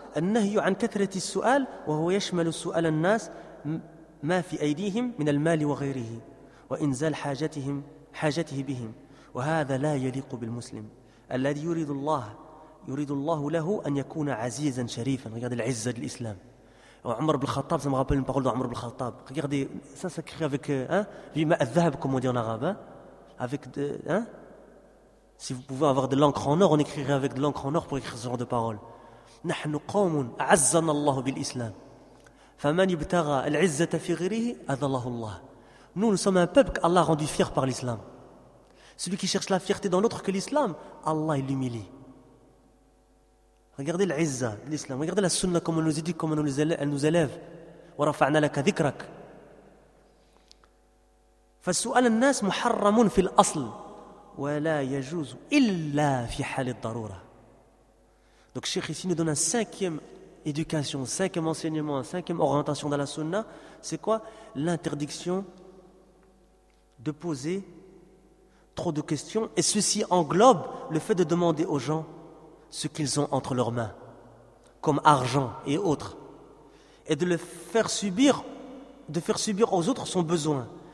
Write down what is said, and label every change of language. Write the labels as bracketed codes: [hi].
[ar] النهي عن كثرة السؤال وهو يشمل سؤال الناس ما في أيديهم من المال وغيره وإنزال حاجته بهم وهذا لا يليق بالمسلم الذي يريد الله له أن يكون عزيزا شريفا. [fr] Regardez [ar] العزة للإسلام. [fr] عمر بن الخطاب ça me rappelle une parole d'Omar ibn al-Khattab. Regardez ça s'écrit avec [ar] بما الذهب [fr] comme on dit en arabe, avec si vous pouvez avoir de l'encre en or, on écrirait avec de l'encre en or pour écrire ce genre de paroles. [ar] نحن قوم عزنا الله بالإسلام فمن ابتغى العزة في غيره أذله الله. [fr] Nous sommes un peuple qu'Allah a rendu fier par l'islam. Celui qui cherche la fierté dans l'autre que l'islam, Allah l'humilie. Regardez العزة l'islam, regardez la sunna comme on nous dit, comme elle nous élève. [ar] ورفعنا لك ذكرك. فسؤال الناس محرم في الأصل ولا يجوز إلا في حال الضرورة. [fr] Donc, Cheikh ici nous donne une cinquième éducation, un cinquième enseignement, une cinquième orientation dans la sunna. C'est quoi? L'interdiction de poser trop de questions. Et ceci englobe le fait de demander aux gens ce qu'ils ont entre leurs mains, comme argent et autres, et de faire subir aux autres son besoin.